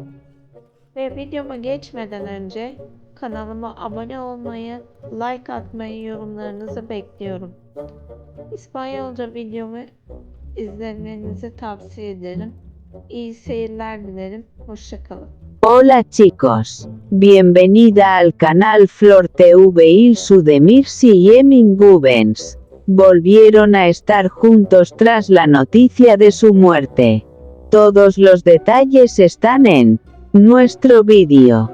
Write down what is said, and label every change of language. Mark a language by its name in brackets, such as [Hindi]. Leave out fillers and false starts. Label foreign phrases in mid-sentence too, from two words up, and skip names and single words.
[Turkish] Ve videoma geçmeden önce kanalıma abone olmayı, like atmayı, yorumlarınızı bekliyorum. İspanyolca videomu izlemenizi tavsiye ederim. İyi seyirler dilerim. Hoşça kalın. [Spanish] Hola chicos, bienvenida al canal Flor TV. Ilsu Demirci y Emin Gubens volvieron a estar juntos tras la noticia de su muerte. Todos los detalles están en nuestro vídeo.